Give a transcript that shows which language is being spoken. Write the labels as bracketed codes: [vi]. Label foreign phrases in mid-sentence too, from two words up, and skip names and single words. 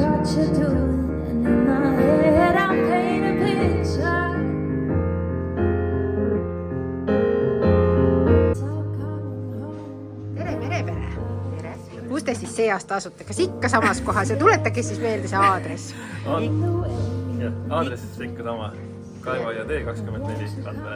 [en] you're doing, and in my head I'm painting a picture. [et] Tere, Merepere! Tere! Kus te siis see aasta asute? Kas ikka samas kohas ja tuletage siis meelde see aadress? Aadress ikka sama. Kaivaia tee 24 Randvere.